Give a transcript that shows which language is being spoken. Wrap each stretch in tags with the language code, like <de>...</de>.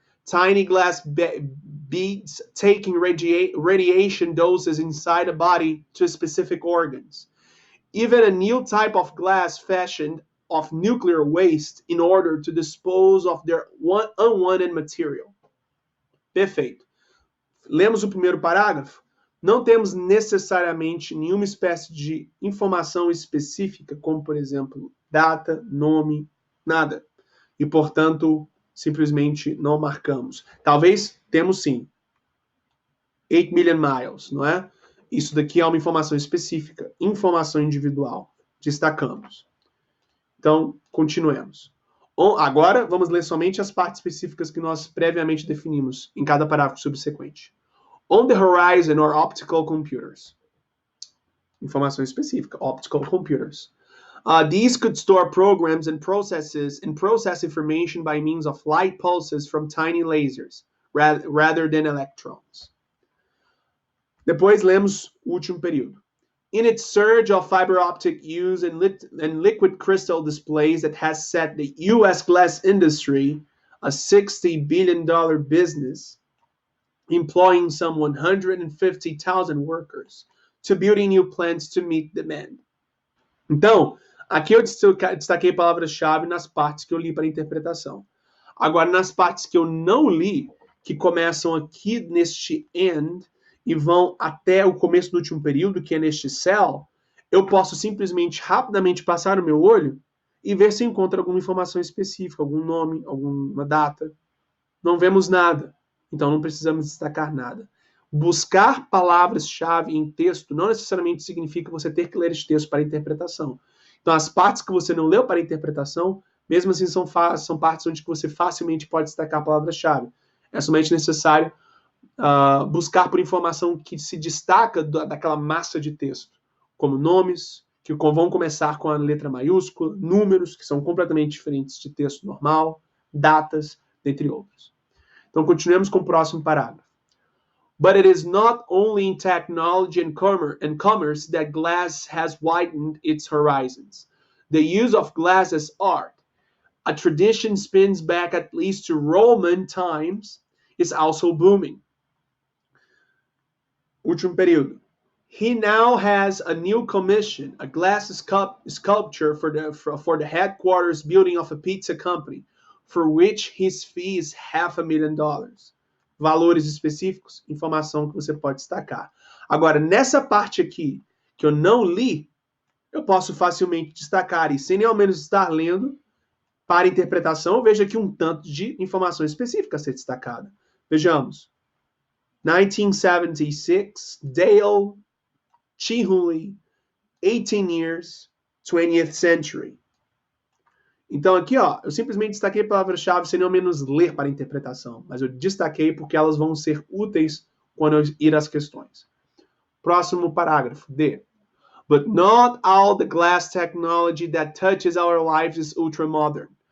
<en>Tiny glass beads taking radiation doses inside the body to specific organs. Even a new type of glass fashioned of nuclear waste in order to dispose of their unwanted material.</en> <pt>Perfeito. Lemos o primeiro parágrafo? Não temos necessariamente nenhuma espécie de informação específica, como, por exemplo, data, nome, nada. E, portanto, simplesmente não marcamos. Talvez temos sim.</pt> <en>8 million miles,</en> <pt>não é? Isso daqui é uma informação específica, informação individual. Destacamos. Então, continuemos. Agora, vamos ler somente as partes específicas que nós previamente definimos em cada parágrafo subsequente.</pt> <en>On the horizon or optical computers.</en> <pt>Informação específica,</pt> <en>optical computers. These could store programs and process information by means of light pulses from tiny lasers, rather than electrons.</en> <pt>Depois lemos o último período.</pt> <en>In its surge of fiber optic use and liquid crystal displays that has set the U.S. glass industry, a $60 billion business, employing some 150,000 workers, to building new plants to meet demand.</en> <pt>Então, aqui eu destaquei palavras-chave nas partes que eu li para interpretação. Agora, nas partes que eu não li, que começam aqui neste end e vão até o começo do último período, que é neste cell, eu posso simplesmente, rapidamente passar o meu olho e ver se encontro alguma informação específica, algum nome, alguma data. Não vemos nada, então não precisamos destacar nada. Buscar palavras-chave em texto não necessariamente significa você ter que ler este texto para interpretação. Então, as partes que você não leu para interpretação, mesmo assim, são partes onde você facilmente pode destacar palavras-chave. É somente necessário buscar por informação que se destaca daquela massa de texto, como nomes, que vão começar com a letra maiúscula, números, que são completamente diferentes de texto normal, datas, dentre outros. Então, continuemos com o próximo parágrafo.</pt> <en>But it is not only in technology and commerce that glass has widened its horizons. The use of glass as art, a tradition spins back at least to Roman times, is also booming.</en> <pt>Último período.</pt> <en>He now has a new commission, a glass sculpture for the headquarters building of a pizza company, for which his fee is $500,000.</en> <pt>Valores específicos, informação que você pode destacar. Agora, nessa parte aqui, que eu não li, eu posso facilmente destacar, e sem nem ao menos estar lendo, para interpretação, eu vejo aqui um tanto de informação específica a ser destacada. Vejamos.</pt> <en>1976, Dale Chihuly, 18 years, 20th century.</en> <pt>Então aqui, ó, eu simplesmente destaquei palavras-chave sem ao menos ler para a interpretação, mas eu destaquei porque elas vão ser úteis quando eu ir às questões. Próximo parágrafo, D.</pt> <en>But not all the glass technology that touches our lives is ultra-modern.</en>